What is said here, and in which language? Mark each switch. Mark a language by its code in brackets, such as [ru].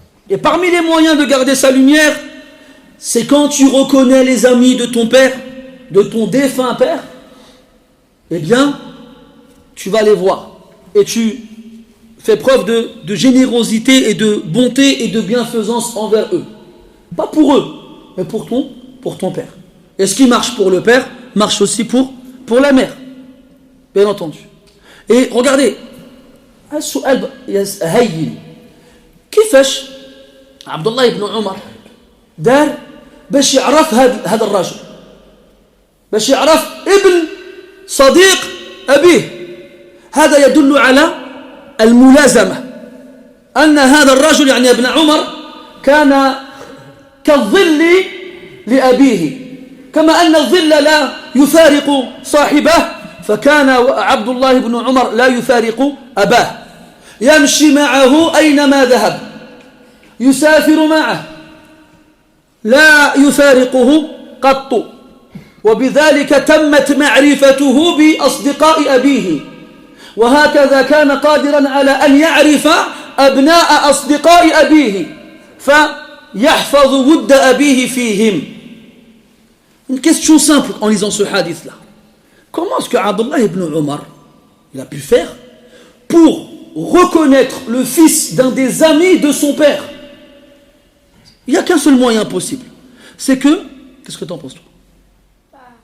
[fr] Et parmi les moyens de garder sa lumière, c'est quand tu reconnais les amis de ton père, de ton défunt père, eh bien, tu vas les voir. Et tu fais preuve de générosité et de bonté et de bienfaisance envers eux. Pas pour eux, mais pour ton père. Et ce qui marche pour le père, marche aussi pour la mère. Bien entendu. Et regardez, [ar] السؤال هين كيفاش عبد الله بن عمر دار باش يعرف هذا الرجل باش يعرف ابن صديق أبيه. هذا يدل على الملازمة أن هذا الرجل يعني ابن عمر كان كالظل لأبيه كما أن الظل لا يفارق صاحبه فكان عبد الله بن عمر لا يفارق أباه يمشي معه أينما ذهب يسافر معه لا يفارقه قط وبذلك تمت معرفته بأصدقاء أبيه وهكذا كان قادرا على أن يعرف أبناء أصدقاء أبيه فيحفظ ود أبيه فيهم. [fr] Une question simple en lisant ce hadith-là. Comment est-ce que Abdullah ibn Omar il a pu faire pour reconnaître le fils d'un des amis de son père? Il n'y a qu'un seul moyen possible. C'est que... Qu'est-ce que tu en penses, toi?